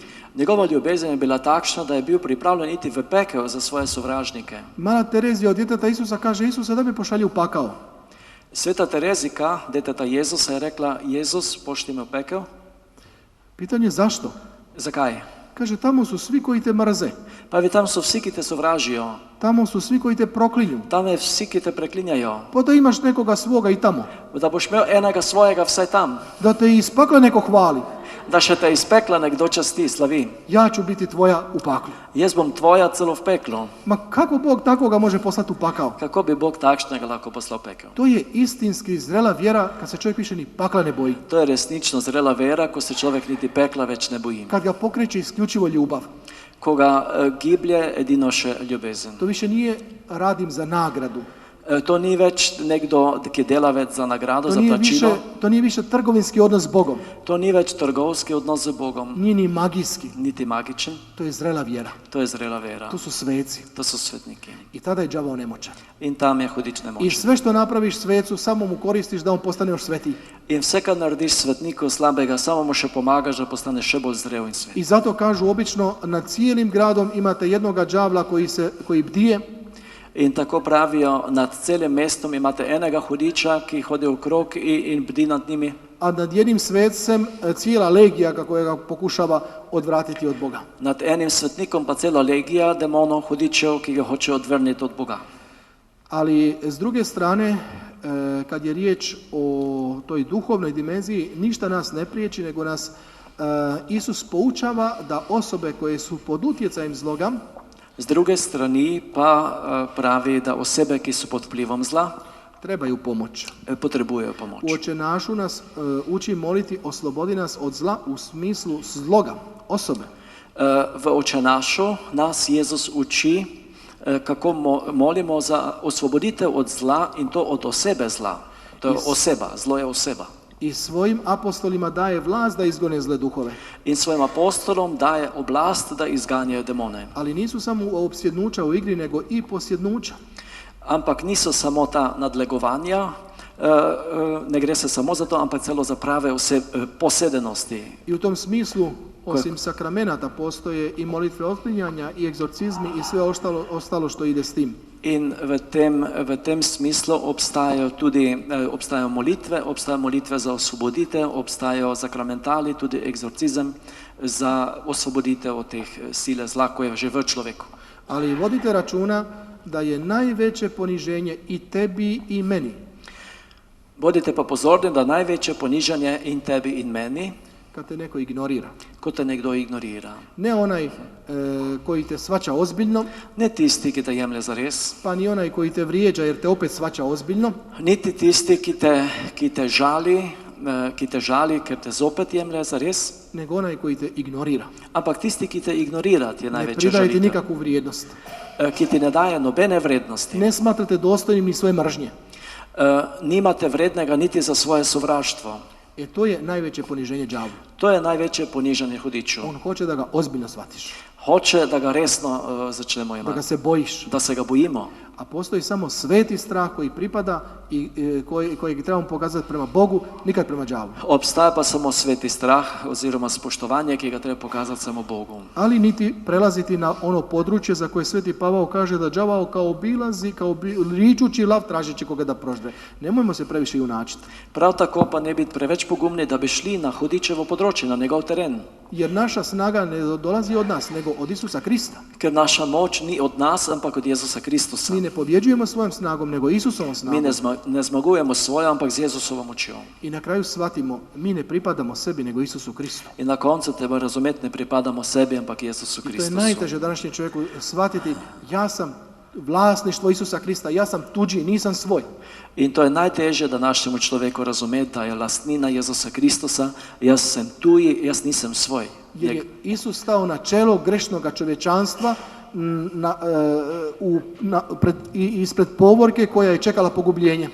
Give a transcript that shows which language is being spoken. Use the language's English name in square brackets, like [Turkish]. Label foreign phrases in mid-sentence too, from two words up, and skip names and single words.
[Slovenian] Njegova ljubezen je bila takšna da je bil pripravljen iti v pekel za svoje sovražnike. [Croatian] Mala Terezija od djeteta Isusa kaže, Isuse, da me pošalje u pakao. [Slovenian] Sveta Terezika, deteta Jezusa, je rekla, Jezus, pošli me u pekel. [Croatian] Pitanje zašto? [Slovenian] Zakaj? [Croatian] Kaže, tamo su svi koji te mrze. [Slovenian] Pravi, tam so vsi, ki te sovražijo. [Croatian] Tamo su svi koji te proklinju. [Slovenian] Tam je vsi, ki te preklinjajo. [Croatian] Pa da imaš nekoga svoga i tamo. [Slovenian] Da boš imel enega svojega vsaj tam. [Croatian] Da te iz pakla neko hvali. [Slovenian] Da še te iz pekla nekdo časti, slavi. [Croatian] Ja ću biti tvoja u paklu. [Slovenian] Jaz bom tvoja celo v peklu. [Croatian] Ma kako Bog takoga može poslati u pakao? [Slovenian] Kako bi Bog takšnega lahko poslal v pekel? [Croatian] To je istinski zrela vjera kad se čovjek više ni pakla ne boji. [Slovenian] To je resnično zrela vera, ko se človek niti pekla več ne boji. [Croatian] Kad ga pokreće isključivo ljubav. [Slovenian] Ko ga giblje edino še ljubezen. [Croatian] To više nije radim za nagradu. [Slovenian] To ni več nekdo, ki je delavec za nagrado, za plačilo. [Croatian] To nije više trgovinski odnos s Bogom. [Slovenian] To ni več trgovski odnos z Bogom. [Croatian] Nije ni magijski. [Slovenian] Niti magičen. [Croatian] To je zrela vjera. [Slovenian] To je zrela vera. [Croatian] To su sveci. [Slovenian] To su svetniki. [Croatian] I tada je đavao nemoćan. [Slovenian] In tam je hudič nemočen. [Croatian] I sve što napraviš svecu, samo mu koristiš da on postane još svetiji. [Slovenian] In vse, kar narediš svetniku slabega, samo mu še pomagaš, da postane še bolj zrel in svet. [Croatian] I zato kažu obično, nad cijelim gradom imate jednoga đavla koji bdije. [Slovenian] In tako pravijo, nad celim mestom imate enega hudiča, ki hodi okrog in bdi nad njimi. [Croatian] A nad jednim svecem cijela legija kako ga pokušava odvratiti od Boga. [Slovenian] Nad enim svetnikom pa cela legija demonov, hudičev, ki ga hoče odvrniti od Boga. [Croatian] Ali s druge strane, kad je riječ o toj duhovnoj dimenziji, ništa nas ne priječi, nego nas Isus poučava da osobe koje su pod utjecajem zloga, [Slovenian] z druge strani pa pravi, da osebe, ki so pod vplivom zla, [Croatian] trebaju pomoć. [Slovenian] Potrebujejo pomoč. [Croatian] U Oče našu nas uči moliti, oslobodi nas od zla u smislu zloga, osobe. [Slovenian] V Oče našu nas Jezus uči, kako molimo za osvoboditev od zla in to od osebe zla. To je oseba, zlo je oseba. [Croatian] I svojim apostolima daje vlast da izgone zle duhove. [Slovenian] In svojim apostolom daje oblast da izganjajo demone. [Croatian] Ali nisu samo opsjednuča u igri, nego i posjednuča. [Slovenian] Ampak niso samo ta nadlegovanja, ne gre se samo za to, ampak celo za prave posedenosti. [Croatian] I u tom smislu, osim sakramenata, postoje i molitve otklinjanja, i egzorcizmi i sve ostalo što ide s tim. [Slovenian] In v tem smislu obstajajo molitve za osvoboditev, obstajajo sakramentali, tudi egzorcizem za osvoboditev od teh sile zla, ko je že v človeku. [Croatian] Ali vodite računa da je najveće poniženje i tebi i meni. [Slovenian] Bodite pa pozorni, da največje ponižanje in tebi in meni, [Croatian] kad te neko ignorira. [Slovenian] Ko te nekdo ignorira. [Croatian] Ne onaj koji te shvaća ozbiljno, [Slovenian] ne tisti, ki te jemlje za res, [Croatian] pa ni onaj koji te vrijeđa jer te opet shvaća ozbiljno, [Slovenian] niti tisti, ki te žali, ker te zopet jemlje za res, [Croatian] nego onaj koji te ignorira. [Slovenian] Ampak tisti, ki te ignorira, je največja [Croatian] žalitev. Ne pridaje ti [Slovenian] žalitev. [Croatian] nikakvu vrijednost. [Slovenian] Ki ti ne daje nobene vrednosti. [Croatian] Ne smatrate dostojnim ni svoje mržnje. [Slovenian] Nimate vrednega niti za svoje sovraštvo. [Croatian] To je najveće poniženje đavlu. [Slovenian] To je največje ponižanje hudiču. [Croatian] On hoće da ga ozbiljno shvatiš. [Slovenian] Hoče da ga resno začnemo imati. [Croatian] Da ga se bojiš. [Slovenian] Da se ga bojimo. [Croatian] a postoji samo sveti strah koji pripada i kojeg trebamo pokazati prema Bogu, nikad prema đavlu. [Slovenian] Obstaja pa samo sveti strah oziroma spoštovanje, ki ga treba pokazati samo Bogu. [Croatian] Ali niti prelaziti na ono područje za koje sveti Pavao kaže da đavao kao obilazi, ričući lav tražeći koga da prožde. Nemojmo se previše junačiti. [Slovenian] Prav tako pa ne biti preveč pogumni, da bi šli na hudičevo področje, na njegov teren. [Croatian] Jer naša snaga ne dolazi od nas, nego od Isusa Krista. [Slovenian] Ker naša moč ni od nas, ampak od Jezusa Kristusa. [Croatian] Mi ne pobjeđujemo svojom snagom, nego Isusovom snagom. [Slovenian] Mi ne zmagujemo svojo, ampak z Jezusovom močjo. [Croatian] I na kraju shvatimo, mi ne pripadamo sebi, nego Isusu Kristu. [Slovenian] In na koncu treba razumeti, ne pripadamo sebi, ampak Jezusu [Croatian] I to je [Slovenian] Kristusu. [Croatian] najteže današnjem čovjeku shvatiti, ja sam vlasništvo Isusa Krista, ja sam tuđi, nisam svoj. [Slovenian] In to je najtežje današnjemu človeku razumeti, da je lastnina Jezusa Kristusa, jaz sem tuji, jaz nisem svoj. [Croatian] Jer je Isus stao na čelo grešnoga čovječanstva ispred povorke koja je čekala pogubljenje.